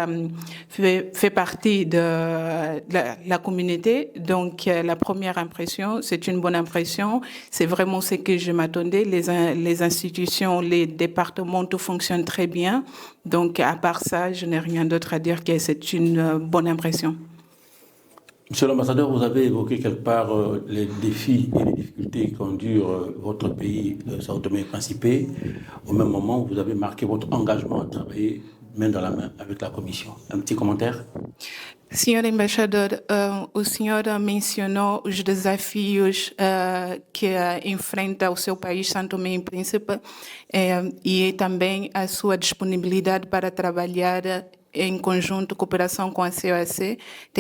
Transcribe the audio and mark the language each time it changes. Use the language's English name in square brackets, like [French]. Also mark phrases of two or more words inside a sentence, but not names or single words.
[French] de la communauté, donc la première impression, c'est une bonne impression, c'est vraiment ce que je m'attendais, les institutions, les départements, tout fonctionne très bien, donc à part ça, je n'ai rien d'autre à dire que c'est une bonne impression. Monsieur l'ambassadeur, vous avez évoqué quelque part les défis et les difficultés qu'endure votre pays, São Tomé et Príncipe. Au même moment, vous avez marqué votre engagement à travailler main dans la main avec la Commission. Un petit commentaire? [Portuguese] Senhor embaixador, o senhor mencionou os desafios que enfrenta o seu país, São Tomé e Príncipe, e também a sua disponibilidade para trabalhar em conjunto, cooperação com a CESC.